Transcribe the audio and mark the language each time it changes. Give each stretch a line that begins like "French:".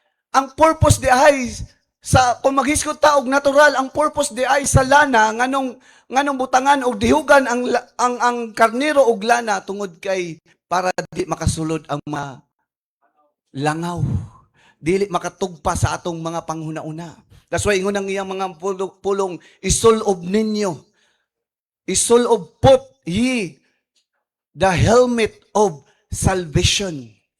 Cebuano: Ang purpose di ay sa kung maghiskot ta og natural, ang purpose di ay sa lana nganong butangan og dihugan ang karnero og lana tungod kay para di makasulod ang mga langaw. Dili makatugpa sa atong mga panghuna-una.
English: That's why
Cebuano: ingon ang iyang mga pulong isulob ninyo. Isulob
English: put ye the helmet of salvation.